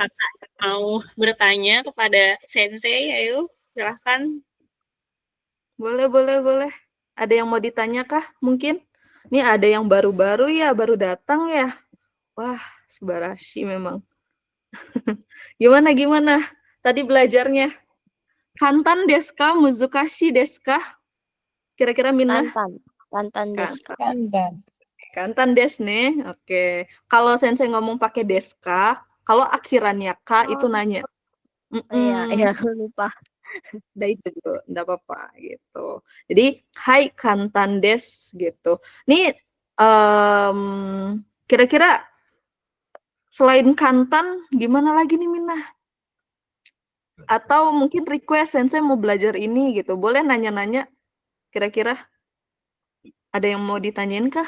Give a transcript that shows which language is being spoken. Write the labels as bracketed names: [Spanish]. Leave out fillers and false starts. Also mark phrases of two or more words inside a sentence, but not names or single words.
[Indonesian] kakak yang mau bertanya kepada sensei, ayo silahkan. Boleh, boleh, boleh. Ada yang mau ditanya kah mungkin? Ini ada yang baru-baru ya, baru datang ya? Wah, subarashi memang. Gimana gimana? Tadi belajarnya? [Japanese] 簡単ですか? 難しいですか? Kira-kira Minna? たんたん。たんたんですか. Kantan. [Indonesian] Dan [Japanese] 簡単ですね. Oke. [Indonesian] Kalau sensei ngomong pakai [Japanese] ですか, [Indonesian] kalau akhirannya ka itu Oh, nanya. iya, iya, Mm-mm. lupa. Udah itu dulu, enggak apa-apa gitu. [Japanese] Jadi, はい簡単です gitu. [Indonesian] Nih, kira-kira selain kantan, gimana lagi nih Minna? Atau mungkin request sensei mau belajar ini gitu. Boleh nanya-nanya kira-kira ada yang mau ditanyain kah?